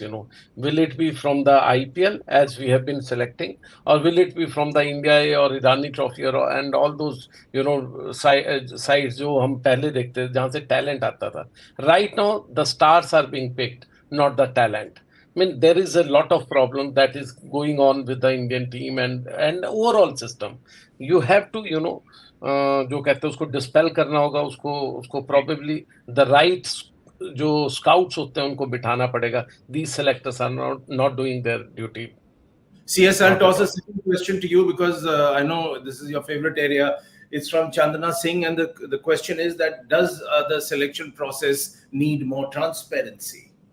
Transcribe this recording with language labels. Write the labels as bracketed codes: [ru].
[en] Will it be from the IPL as we have been selecting, or will it be from the India or Irani Trophy and all those sides [hi] जो हम पहले देखते थे जहाँ से talent आता था. [en] Right now, the stars are being picked, not the talent. I mean, there is a lot of problem that is going on with the Indian team and overall system. You have to, [hi] जो कहते हैं उसको dispel करना होगा उसको [en] probably the right [hi] जो scouts होते हैं उनको बिठाना पड़ेगा. [en] These selectors are not doing their duty. CS, I'll toss a second question to you because I know this is your favorite area. It's from Chandana Singh, and the question is that does the selection process need more transparency?